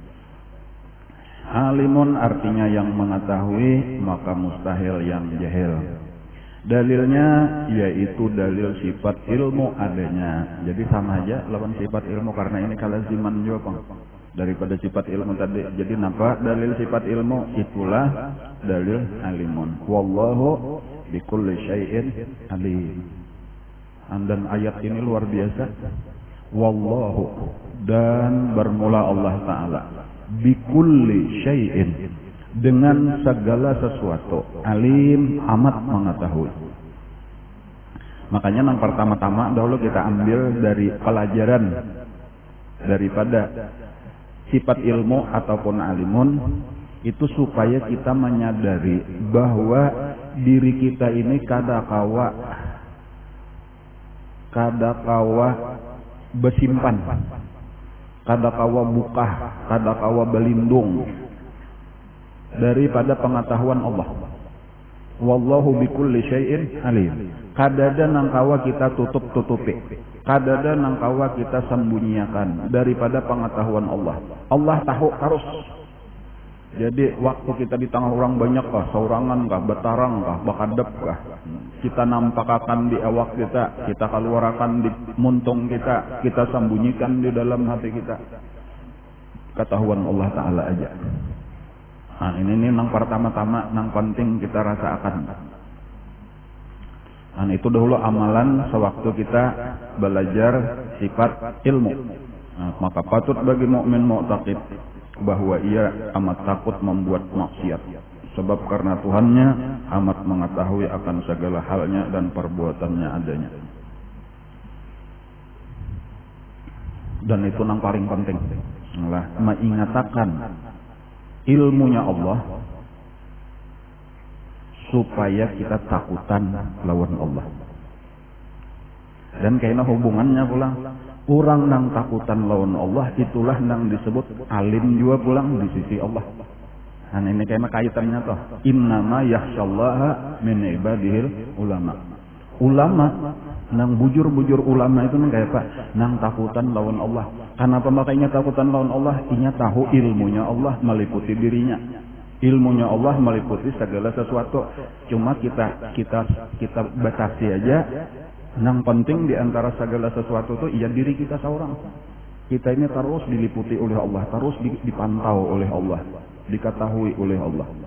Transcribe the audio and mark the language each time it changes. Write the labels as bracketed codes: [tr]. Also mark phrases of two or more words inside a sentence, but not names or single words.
[id] Alimun artinya yang mengetahui, maka mustahil yang jahil. Dalilnya yaitu dalil sifat ilmu adanya. Jadi sama aja lawan sifat ilmu, karena ini kalaziman juga Bang, daripada sifat ilmu tadi. Jadi nampak dalil sifat ilmu itulah dalil alimun. [ar] والله بكل شيء عليم. [id] Dan ayat ini luar biasa. Wallahu, dan bermula Allah Ta'ala, [ar] بكل شيء, [id] dengan segala sesuatu, alim, amat mengetahui. Makanya yang pertama-tama dahulu kita ambil dari pelajaran daripada sifat ilmu ataupun alimun itu, supaya kita menyadari bahwa diri kita ini kadakawa bersimpan, kadakawa buka, kadakawa berlindung daripada pengetahuan Allah. [ar] والله بكل شيء عليم. [bjn] Kadada nangkawa kita tutup-tutupi, kadada nangkawa kita sembunyikan daripada pengetahuan Allah. [id] Allah tahu terus. [bjn] Jadi waktu kita di tengah orang banyak kah, saurangan kah, betarang kah, bakadep kah, kita nampakakan di awak kita keluarkan di muntung kita sembunyikan di dalam hati kita. Ketahuan Allah Ta'ala aja. Nah, ini nang pertama-tama, nang penting kita rasakan. [id] Nah, itu dahulu amalan sewaktu kita belajar sifat ilmu. Nah, maka patut bagi [ar] مؤمن معتقد [id] bahwa ia amat takut membuat maksiat, sebab karena Tuhannya amat mengetahui akan segala halnya dan perbuatannya adanya. Dan itu yang paling penting lah, [bjn] mengingatakan ilmunya Allah supaya kita takutan lawan Allah. Dan kayaknya hubungannya pulang, orang nang takutan lawan Allah itulah nang disebut alim juga pulang di sisi Allah. [id] Ini kayaknya kaitannya toh. [ar] إنما يخشى الله من عباده العلماء. [bjn] Ulama nang bujur-bujur ulama itu nang kayak Pak, nang takutan lawan Allah. Kenapa makanya takutan lawan Allah? Inya tahu ilmunya Allah meliputi dirinya. [id] Ilmunya Allah meliputi segala sesuatu. Cuma kita batasi aja. [bjn] Nang penting di antara segala sesuatu itu iya diri kita seorang. [id] Kita ini terus diliputi oleh Allah, terus dipantau oleh Allah, diketahui oleh Allah.